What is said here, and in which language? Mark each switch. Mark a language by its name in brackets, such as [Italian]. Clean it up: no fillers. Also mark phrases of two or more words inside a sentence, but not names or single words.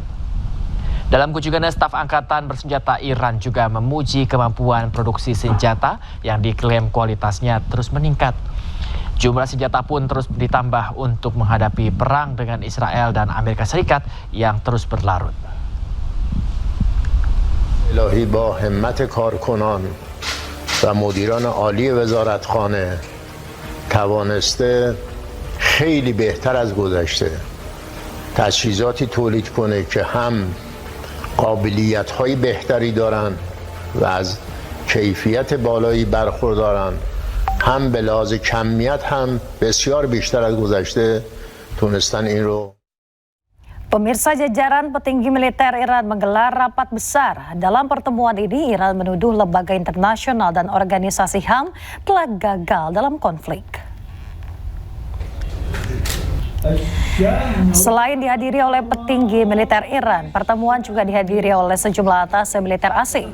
[Indonesian] Dalam kunjungannya, staf Angkatan Bersenjata Iran juga memuji kemampuan produksi senjata yang diklaim kualitasnya terus meningkat. Jumlah senjata pun terus ditambah untuk menghadapi perang dengan Israel dan Amerika Serikat yang terus berlarut. [Persian] الهی با همت کارکنان و مدیران عالی وزارتخانه توانسته خیلی بهتر از گذشته تجهیزاتی تولید کنه که هم قابلیت‌های بهتری دارن و از کیفیت بالایی برخوردارن، هم به لحاظ کمیت هم بسیار بیشتر از گذشته تونستن این رو. [Indonesian] Pemirsa, jajaran petinggi militer Iran menggelar rapat besar. Dalam pertemuan ini, Iran menuduh lembaga internasional dan organisasi HAM telah gagal dalam konflik. Selain dihadiri oleh petinggi militer Iran, pertemuan juga dihadiri oleh sejumlah atas militer asing.